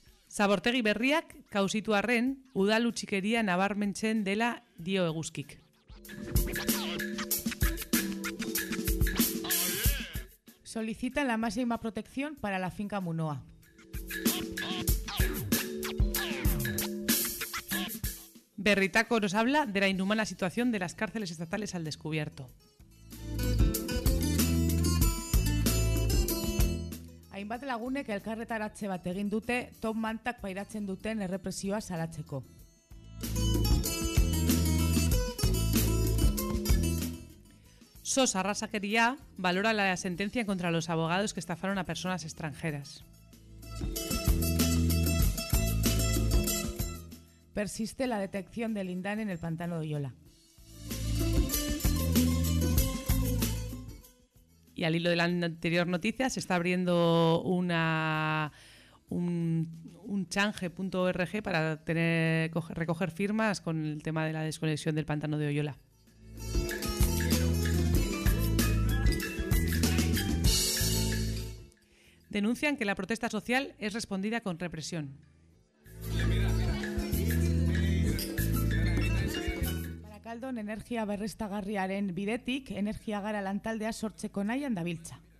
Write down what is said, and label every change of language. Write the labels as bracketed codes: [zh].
[eu] Zabortegi berriak kausitu arren, udal utxikeria nabarmentzen dela dio Eguzkik. [es] Solicitan la máxima protección para la finca Munoa. Berritaco nos habla de la inhumana situación de las cárceles estatales al descubierto. [eu] Hainbat lagunek elkarretaratze bat egin dute, top mantak pairatzen duten errepresioa salatzeko. [es] SOS Arrazakeria valora la sentencia contra los abogados que estafaron a personas extranjeras. Persiste la detección del lindán en el pantano de Oyola. Y al hilo de la anterior noticia, se está abriendo un change.org para recoger firmas con el tema de la desconexión del pantano de Oyola. Denuncian que la protesta social es respondida con represión. [eu] Baracaldon energia berriztagarriaren bidetik, energia gara lantaldea sortzeko nahian dabiltza.